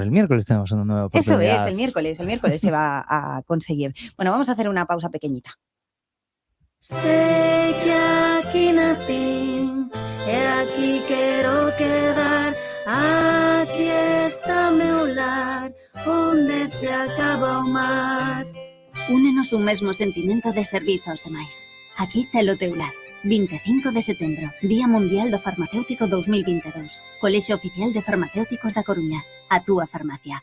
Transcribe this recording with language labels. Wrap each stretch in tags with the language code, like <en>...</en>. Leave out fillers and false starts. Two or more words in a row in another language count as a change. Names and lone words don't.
<es>El miércoles tenemos una nueva oportunidad. Eso es, el miércoles se va a conseguir. Bueno, vamos a hacer una pausa pequeñita. Sé que aquí nací, aquí quiero quedar, aquí está</es> <gl>meu lar, onde se acaba o mar. Únenos un mesmo sentimento de servizo aos demais. Aquí telo teu lar. 25 de setembro, Día Mundial do Farmacéutico 2022. Colexio Oficial de Farmacéuticos da Coruña. A túa farmacia.</gl>